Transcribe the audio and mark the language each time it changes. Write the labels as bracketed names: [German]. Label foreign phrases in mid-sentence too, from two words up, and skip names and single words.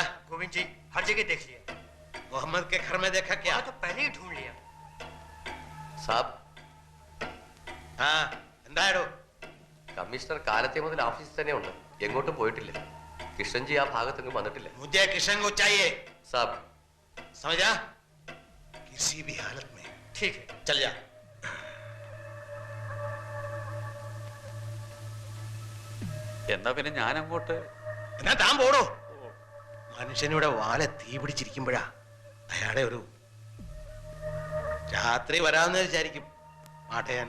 [Hindi] गोविंद जी हर जगह देख लिया। मोहम्मद के घर में देखा क्या? हाँ, तो पहले ही ढूंढ लिया। [Malayalam] സാബ്, ആ എന്തായോ? കമ്മീഷണർ കാലത്തെ മുതൽ ഓഫീസിൽ തന്നെ ഉണ്ട്, എങ്ങോട്ടും പോയിട്ടില്ല. കിഷൻജി ആ ഭാഗത്തെങ്ങും വന്നിട്ടില്ല. [Hindi] मुझे किशन को चाहिए, സാബ്, समझा? किसी भी हालत में ठीक है। चल जा. [Malayalam] എന്നാ പിന്നെ ഞാൻ അങ്ങോട്ട്. എന്നാ താൻ പോടോ. മനുഷ്യനിവിടെ വാല തീ പിടിച്ചിരിക്കുമ്പോഴാ അയാളെ ഒരു രാത്രി വരാമെന്ന് വിചാരിക്കും മാട്ടയാൻ.